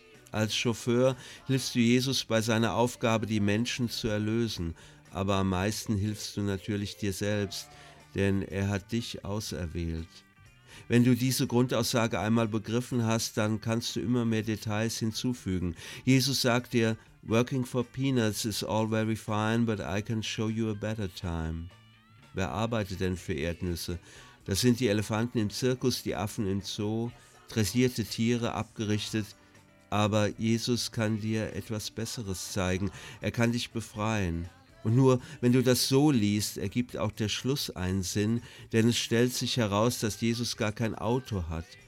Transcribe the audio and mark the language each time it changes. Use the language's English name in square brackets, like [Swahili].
[German] Als Chauffeur hilfst du Jesus bei seiner Aufgabe, die Menschen zu erlösen. Aber am meisten hilfst du natürlich dir selbst, denn er hat dich auserwählt. Wenn du diese Grundaussage einmal begriffen hast, dann kannst du immer mehr Details hinzufügen. Jesus sagt dir, [English] working for peanuts is all very fine, but I can show you a better time. [German] Wer arbeitet denn für Erdnüsse? Das sind die Elefanten im Zirkus, die Affen im Zoo, dressierte Tiere, abgerichtet. Aber Jesus kann dir etwas Besseres zeigen. Er kann dich befreien. Und nur, wenn du das so liest, ergibt auch der Schluss einen Sinn, denn es stellt sich heraus, dass Jesus gar kein Auto hat.